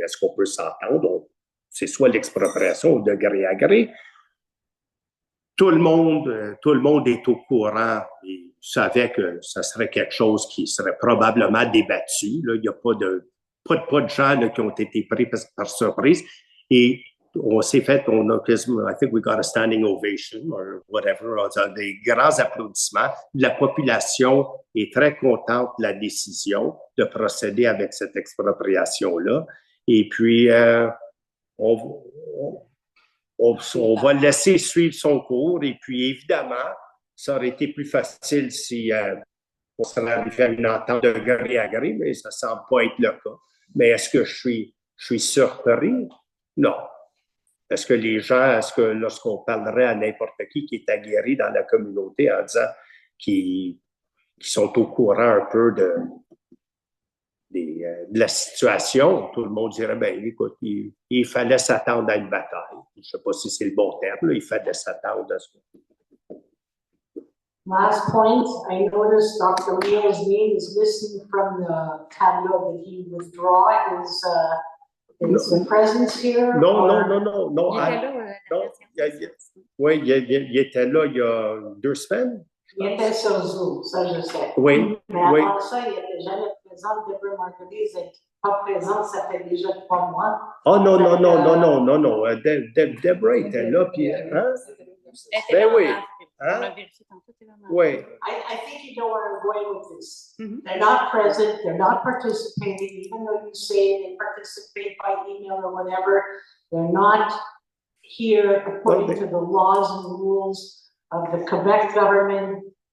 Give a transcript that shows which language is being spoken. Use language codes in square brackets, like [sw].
[fr] Est-ce qu'on peut s'entendre? C'est soit l'expropriation ou de gré à gré. Tout le monde est au courant et savait que ça serait quelque chose qui serait probablement débattu. Là. Il n'y a pas de gens là, qui ont été pris par surprise. Et on a quasiment, [en] I think we got a standing ovation or whatever, [fr] des grands applaudissements. La population est très contente de la décision de procéder avec cette expropriation-là. Et puis, on va le laisser suivre son cours. Et puis, évidemment, ça aurait été plus facile si on serait arrivé à une entente de gré à gré, mais ça ne semble pas être le cas. Mais est-ce que je suis surpris? Non. Est-ce que lorsqu'on parlerait à n'importe qui est aguerri dans la communauté en disant qu'ils sont au courant un peu de la situation, tout le monde dirait, ben écoute, il fallait s'attendre à une bataille. sais pas si c'est le bon terme, là, il fait de s'attendre à ça. [en] Last point, I noticed Dr. Leo's name is missing from the tableau. Did he withdraw his presence here? [fr] Non, [en] or- [fr] non. Il était là, non, oui, il était là il y a 2 semaines. Il était sur Zoom, ça je sais. Oui, Mais avant ça, il n'était jamais présent. Deborah Margulies n'est pas présente, ça fait déjà 3 mois. Oh non. Deborah était là, puis, hein? Ben oui. On l'a vérifié tantôt, t'es vraiment. Oui. [en] I think you know where I'm going with this. Mhm. They're not present, they're not participating, even though you say they participate by email or whatever, they're not here according to the laws and rules of the Quebec government.